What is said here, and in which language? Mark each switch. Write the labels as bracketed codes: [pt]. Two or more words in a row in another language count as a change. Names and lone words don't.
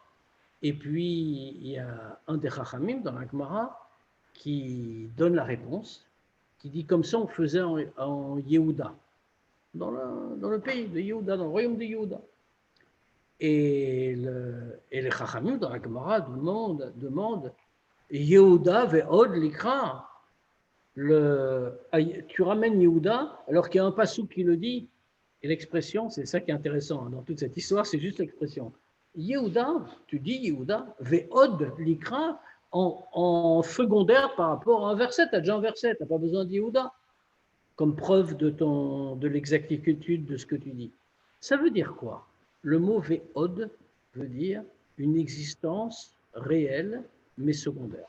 [fr] Et puis, il y a un des Chachamim dans la Gemara qui donne la réponse, qui dit comme ça on faisait en Yehuda, dans le pays de Yehuda, dans le royaume de Yehuda. Et les Chachamim dans la Gemara demandent [he] יהודה ועוד לקרא. [fr] Tu ramènes Yehuda alors qu'il y a un passouk qui le dit, et l'expression, c'est ça qui est intéressant dans toute cette histoire, c'est juste l'expression. Yehuda, tu dis Yehuda, [he] ועוד לקרא [fr] en secondaire par rapport à un verset. Tu as déjà un verset, tu n'as pas besoin de Yehuda comme preuve de l'exactitude de ce que tu dis. Ça veut dire quoi? Le mot ve'od veut dire une existence réelle mais secondaire.